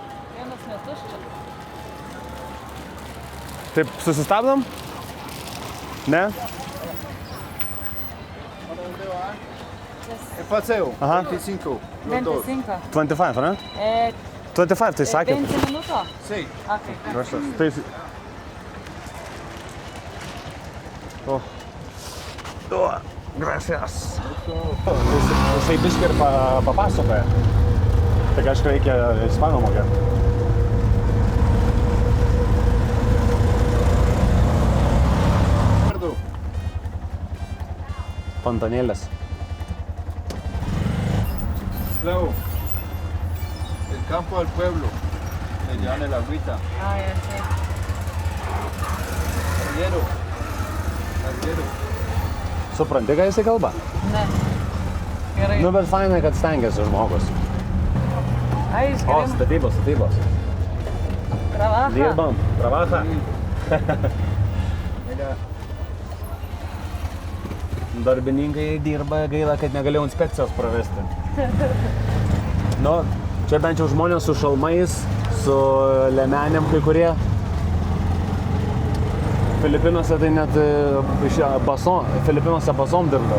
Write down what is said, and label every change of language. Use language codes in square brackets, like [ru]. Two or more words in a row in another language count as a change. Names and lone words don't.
[lt] Vienas metus čia. Taip, susistabdom? Ne? [es] Paseo, Aha. [lt] 25. 25. 25, ne? 25, tai sakė. [es] 20 minuto? Sí. [en] Okay. [es] Gracias. Tai... Gracias. [lt] Jisai biškį ir papasakoja. Tik aišku, reikia ispanų mokėti. Fontanėlės. [es] Claro. El campo del pueblo. Le llevan el agüita. [lt] Ah, ja, čia. [es] Arriero. Arriero. [lt] Supranti, ką jisai kalba? Ne. Gerai. Nu, bet fainai, kad stengiasi žmogus. Ai, O, išgerim. statybos. [es] Trabaja. [lt] Dirbam. [es] Trabaja. Mira. [lt] Darbininkai dirba, gaila, kad negalėjau inspekcijos pravesti. Nu, čia bent jau žmonės su šalmais, su lemenėm kai kurie. Filipinuose tai net Filipinuose basom dirba.